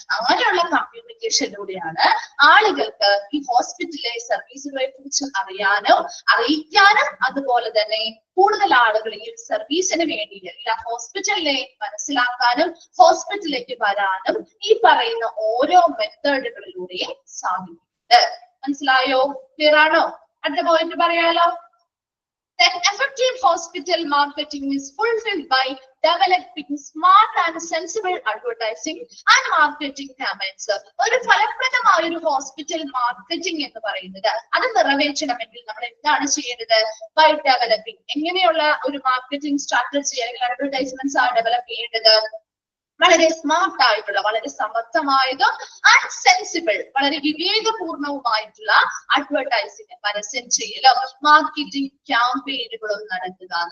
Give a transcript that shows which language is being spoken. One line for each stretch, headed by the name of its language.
Malayalam: അങ്ങനെയുള്ള കമ്മ്യൂണിക്കേഷനിലൂടെയാണ് ആളുകൾക്ക് ഈ ഹോസ്പിറ്റലിലെ സർവീസുകളെ കുറിച്ച് അറിയിക്കാനും അതുപോലെ തന്നെ കൂടുതൽ ആളുകൾ ഈ സർവീസിന് വേണ്ടി എല്ലാ ഹോസ്പിറ്റലിനെ മനസ്സിലാക്കാനും ഹോസ്പിറ്റലിലേക്ക് വരാനും ഈ പറയുന്ന ഓരോ മെത്തേഡുകളിലൂടെയും സാധിക്കുന്നുണ്ട്. മനസ്സിലായോ? ക്ലിയർ ആണോ? അടുത്ത പോയിന്റ് പറയാലോ.
English: Then effective hospital marketing is fulfilled by developing smart and sensible advertising and marketing campaigns.
Malayalam: ഒരു ഫലപ്രദമായ ഒരു ഹോസ്പിറ്റൽ മാർക്കറ്റിംഗ് എന്ന് പറയുന്നത് അത് നിറവേറ്റണമെങ്കിൽ നമ്മൾ എന്താണ് ചെയ്യേണ്ടത്? ബൈ ഡെവലപ്പിംഗ്, എങ്ങനെയുള്ള ഒരു മാർക്കറ്റിംഗ് സ്ട്രാറ്റജി അല്ലെങ്കിൽ അഡ്വർടൈസ്മെന്റ്സ് ആണ് ഡെവലപ്പ് ചെയ്യേണ്ടത്? വളരെ സ്മാർട്ട് ആയിട്ടുള്ള, വളരെ സമർത്ഥമായതും ആൻഡ് സെൻസിബിൾ, വളരെ വിവേകപൂർണവുമായിട്ടുള്ള അഡ്വർടൈസിംഗ്, പരസ്യം ചെയ്യലോ മാർക്കറ്റിംഗ് ക്യാമ്പയിനുകളും നടത്തുക.